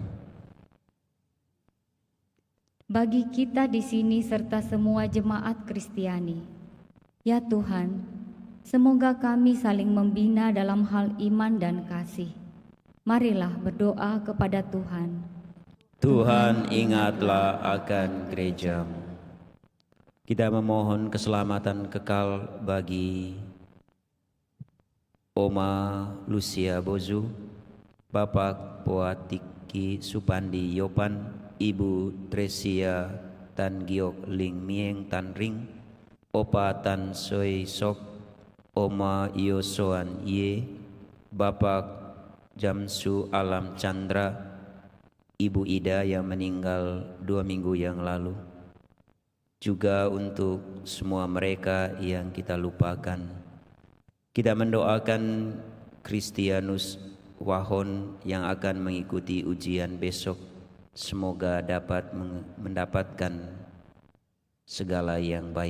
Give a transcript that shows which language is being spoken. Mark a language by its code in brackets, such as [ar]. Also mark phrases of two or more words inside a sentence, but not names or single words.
[id] Bagi kita di sini serta semua jemaat Kristiani, ya Tuhan, semoga kami saling membina dalam hal iman dan kasih. Marilah berdoa kepada Tuhan. Tuhan ingatlah akan gereja-Mu. Kita memohon keselamatan kekal bagi Oma Lucia Bozu, Bapak Poatiki Supandi Yopan, Ibu Tresia Tan Giok Ling Mieng Tan Ring, Opa Tan Soi Sok, Oma Yosoan Ye, Bapak Jamsu Alam Chandra, Ibu Ida yang meninggal 2 minggu yang lalu. Juga untuk semua mereka yang kita lupakan. Kita mendoakan Kristianus Wahon yang akan mengikuti ujian besok. Semoga dapat mendapatkan segala yang baik.